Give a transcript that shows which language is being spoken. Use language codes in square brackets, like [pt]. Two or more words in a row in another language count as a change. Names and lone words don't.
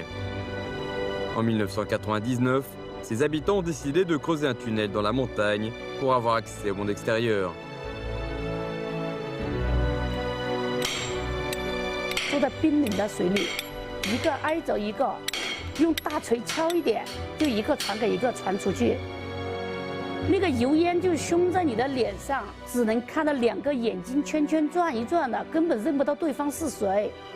[fr] En 1999, ses habitants ont décidé de creuser un tunnel dans la montagne pour avoir accès au monde extérieur. [zh] 住在冰冷的水里，一个挨着一个，用大锤敲一点，就一个传给一个传出去。那个油烟就熏在你的脸上，只能看到两个眼睛圈圈转一转的，根本认不到对方是谁。